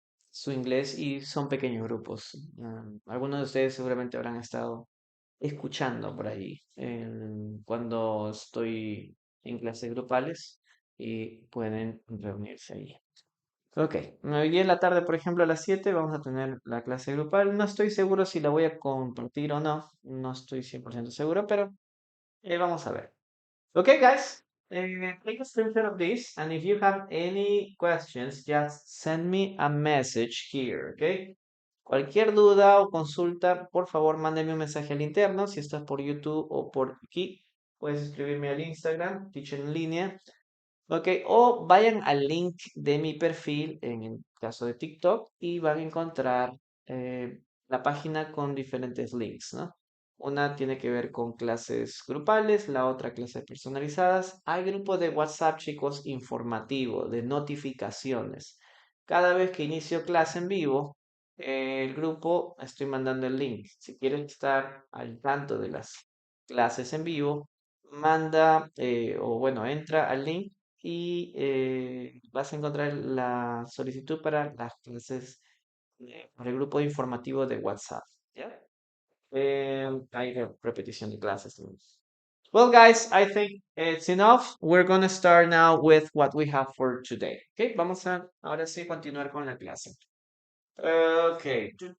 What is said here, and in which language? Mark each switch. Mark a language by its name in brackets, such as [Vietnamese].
[Spanish] su inglés y son pequeños grupos. Algunos de ustedes seguramente habrán estado escuchando por ahí cuando estoy en clases grupales y pueden reunirse ahí. Ok, hoy en la tarde, por ejemplo, a las 7 vamos a tener la clase grupal. No estoy seguro si la voy a compartir o no. No estoy 100% seguro, pero vamos a ver. [English] Okay, guys, take a screenshot of this, and if you have any questions, just send me a message here, okay? [Spanish] Cualquier duda o consulta, por favor, mándeme un mensaje al interno. Si estás por YouTube o por aquí, puedes escribirme al Instagram, Teacher en línea. Ok, o vayan al link de mi perfil en el caso de TikTok y van a encontrar la página con diferentes links, ¿no? Una tiene que ver con clases grupales, la otra clases personalizadas. Hay grupo de WhatsApp, chicos, informativo, de notificaciones. Cada vez que inicio clase en vivo, el grupo estoy mandando el link. Si quieren estar al tanto de las clases en vivo, manda o bueno, entra al link y vas a encontrar la solicitud para las clases, para el grupo informativo de WhatsApp. ¿Ya? Hay repetición de clases también. [English] Well, guys, I think it's enough. We're gonna start now with what we have for today. [Spanish] Okay, vamos a ahora sí continuar con la clase. Okay.